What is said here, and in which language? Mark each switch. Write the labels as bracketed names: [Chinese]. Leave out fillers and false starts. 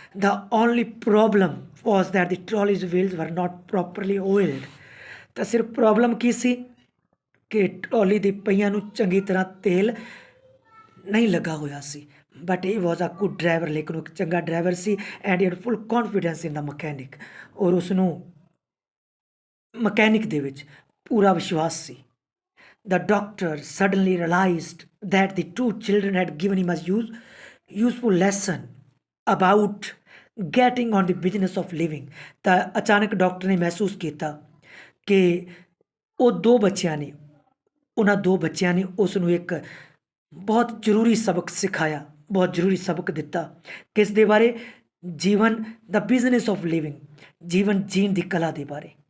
[English] the only problem was that the trolleys wheels were not properly oiled, [Punjabi] ਤਾਂ ਸਿਰਫ ਪ੍ਰੋਬਲਮ ਕੀ ਸੀ ਕਿ ਟਰੋਲੀ ਦੀ ਪਹੀਆਂ ਨੂੰ ਚੰਗੀ ਤਰ੍ਹਾਂ ਤੇਲ ਨਹੀਂ ਲੱਗਾ ਹੋਇਆ ਸੀ। [English] but he was a good driver, [Punjabi] ਲੇਕਿਨ ਉਹ ਇੱਕ ਚੰਗਾ driver ਸੀ। [English] and he had full confidence in the mechanic, [Punjabi] ਔਰ ਉਸਨੂੰ ਮਕੈਨਿਕ ਦੇ ਵਿੱਚ ਪੂਰਾ ਵਿਸ਼ਵਾਸ ਸੀ। [English] The doctor suddenly realized that the two children had given him a useful lesson about getting on the business of living। [Punjabi] ਤਾਂ ਅਚਾਨਕ doctor ਨੇ ਮਹਿਸੂਸ ਕੀਤਾ ਕਿ ਉਹਨਾਂ ਦੋ ਬੱਚਿਆਂ ਨੇ ਉਸ ਨੂੰ ਇੱਕ ਬਹੁਤ ਜ਼ਰੂਰੀ ਸਬਕ ਸਿਖਾਇਆ, ਬਹੁਤ ਜ਼ਰੂਰੀ ਸਬਕ ਦਿੱਤਾ। ਕਿਸ ਦੇ ਬਾਰੇ? ਜੀਵਨ, [English] the business of living, [Punjabi] ਜੀਵਨ ਜੀਣ ਦੀ ਕਲਾ ਦੇ ਬਾਰੇ।